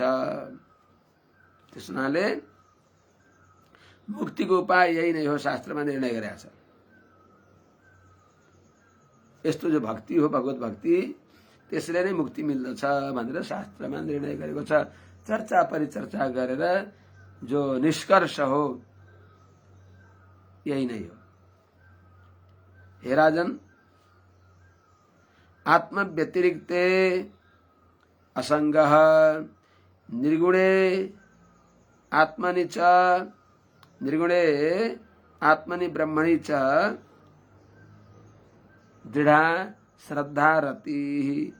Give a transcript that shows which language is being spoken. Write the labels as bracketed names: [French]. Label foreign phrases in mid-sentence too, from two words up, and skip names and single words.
[Nepali] त्यस हुनाले मुक्तिको उपाय यही नै हो, शास्त्रमा निर्णय गरेको छ। यस्तो जो भक्ति हो भगवत भक्ति त्यसले नै मुक्ति मिल्दछ भनेर शास्त्रमा निर्णय गरेको छ। चर्चा परिचर्चा गरेर जो निष्कर्ष हो यही नै हो। [Sanskrit] हे राजन, आत्म व्यतिरिक्ते असंगः निर्गुणे आत्मनि च निर्गुणे आत्मनि ब्रह्मणि च दृढ़ा श्रद्धा रतिः।